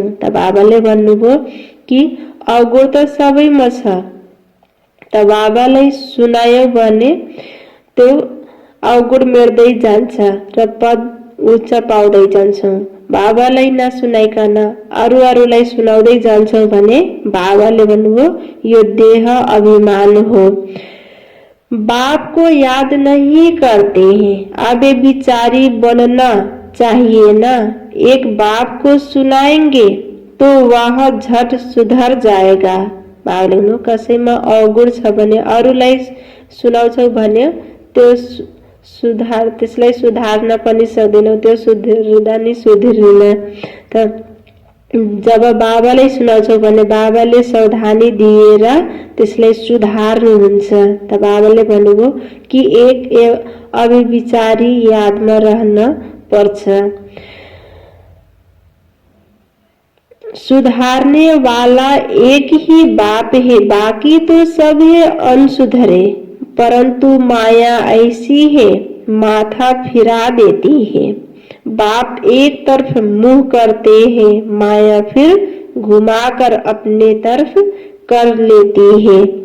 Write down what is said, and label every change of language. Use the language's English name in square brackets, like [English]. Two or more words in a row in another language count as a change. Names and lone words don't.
[Nepali] त बाबाले भन्नुभयो कि अवगुण त सबैमा छ, त बाबालाई सुनायो भने त्यो अवगुण मेट्दै जान्छ र पद उच्च पाउँदै जान्छौं। बाबालाई नसुनाइकन अरूलाई सुनाउँदै जान्छौं भने बाबाले भन्नुभयो यो देह अभिमान हो। [Hindi] बाप को याद नहीं करते हैं, अब विचारी बनना चाहिए ना। एक बाप को सुनाएंगे तो वह झट सुधर जाएगा। [Nepali] बाबाले भन्नुभयो कसैमा अवगुण छ भने अरूलाई सुनाउँछौ भने त्यो त्यसलाई सुधार्न पनि सक्दैनौ, त्यो सुध्रिँदा नि सुध्रिँदैन। त जब बाबालाई सुनाउँछौ भने बाबाले सावधानी दिएर त्यसलाई सुधार्नुहुन्छ। त बाबाले भन्नुभयो कि एक अभिविचारी यादमा रहन पर्छ। [Hindi] सुधारने वाला एक ही बाप है, बाकी तो सब है अनसुधरे। परंतु माया ऐसी है, माथा फिरा देती है। बाप एक तरफ मुंह करते हैं, माया फिर घुमाकर अपने तरफ कर लेती है।